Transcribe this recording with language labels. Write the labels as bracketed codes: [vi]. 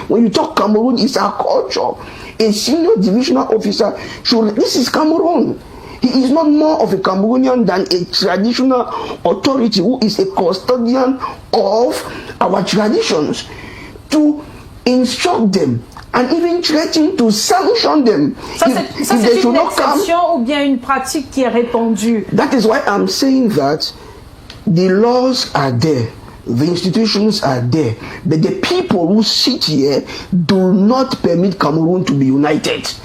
[en] When you talk Cameroon, it's our culture. A senior divisional officer should, this is Cameroon. He is not more of a Cameroonian than a traditional authority who is a custodian of our traditions, to instruct them and even threaten to sanction them. [fr] Ça, c'est une exception ou bien une pratique qui est répandue. [en] That is why I'm saying that the laws are there, the institutions are there, but the people who sit here do not permit Cameroon to be united.